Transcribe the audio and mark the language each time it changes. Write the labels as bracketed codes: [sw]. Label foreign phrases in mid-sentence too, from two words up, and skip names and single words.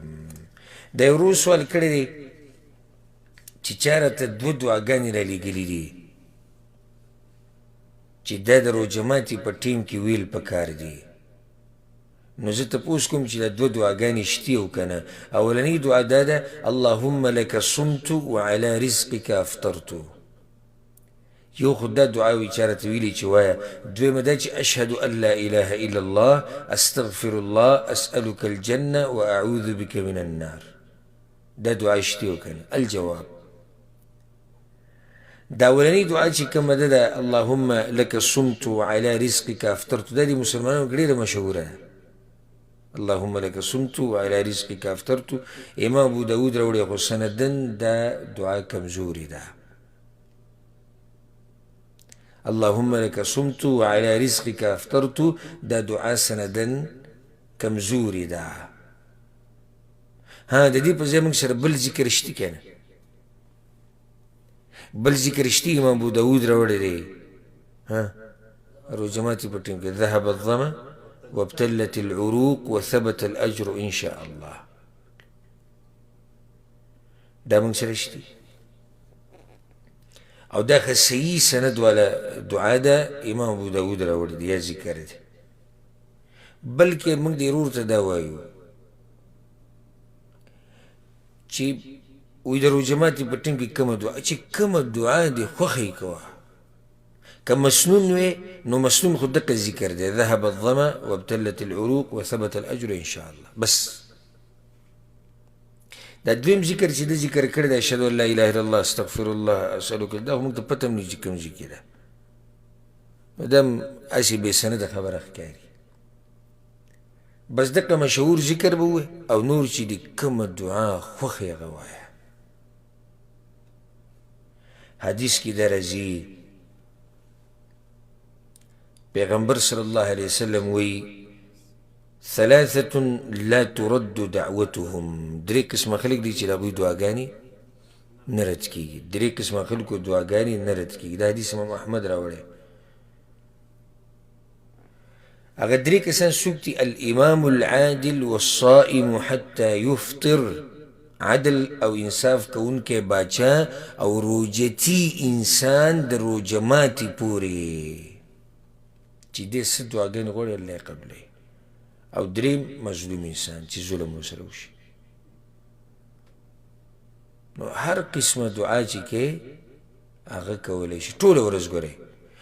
[ps] دا یو ورو سوال کړی دی چې چا راته دوه دعاګانې رالیږلي دي چې دا د روژه ماتي په ټیم کې ویل پکار دي. نو زه تپوس کوم چې دا دوه دعاګانې شتي او که نه. اولنۍ دعا دا ده [ar] اللهم لك صمت وعلى رزقك افطرت. [ps] یو خو دا دعا وي چا راته ویلي چې وایه. دویمه دا چې [ar] اشهد ان لا اله الا الله استغفر الله اسألك الجنه واعوذ بك من النار. [ps] دا دعا شتي او که نه. الجواب، دا اولنۍ دعا چې کومه ده ده [ar] اللهم لك صمت وعلى رزقك افطرت، [ps] دا د مسلمانانو کې ډېره مشهوره ده. [ar] اللهم لك صمت وعلى رزقك افطرت. [ps] امام ابو داود راوړی خو سندن دا دعا کمزوري ده. [ar] اللهم لك صمت وعلى رزقك افطرت [ps] دا دعا سندن کمزوري ده. ها د دې په ځای موږ سره بل ذکر شتي که نه؟ بل ذکر شتي امام ابو داود راوړی دی. ها روژه ماتي په ټیم کې [ar] ذهب الظما وابتلت العروق وثبت الاجر ان شاء الله. [ps] دا موږ سره شتي او دا ښه صحیح سند والا دعا ده، امام ابو داود راوړی دی یا ذکر دی. بلکې موږ دې ورور ته دا وایو چې وی د روژه ماتي په ټیم کې کومه دعا چې کومه دعا دې خوښه یې کوه. که مسنون وی نو مسنون خو دقه ذکر دی [ar] ذهب الظما وابتلت العروق وثبت الاجر ان شاء الله. [ps] بس دا دویم ذکر چې د ذکر کړی دی [ar] اشهد ان لا اله الا الله استغفر الله اسألک، [ps] دا خو موږ ته پته هم نه چې کوم ځای کې ده. نو دا هم هسې بې سنده خبره ښکاري. بس دقه مشهور ذکر به ووایې او نور چې د کومه دعا خوښ یې هغه وایه. حدیث کې دا راځي پیغمبر [ar] صلی الله علیه وسلم [ps] وی [ar] ثلاثة لا ترد دعوتهم. [ps] درې قسمه خلک دي چې د هغوی دعاګانې نه رد کېږي. درې قسمه خلکو دعاګانې نه رد کېږي. دا حدیث امام احمد راوړی. هغه درې کسان څوک دي؟ [ar] الامام العادل والصائم حتى يفطر. [ps] عدل او انصاف کوونکی باچا او روجتي انسان د روژه ماتي پورې چې دې څه دعاګانې غواړي الله یې قبلوي. او دریم مظلوم انسان چې ظلم ورسره وشي. نو هر قسمه دعا چې کې هغه کولی شي ټوله ورځ.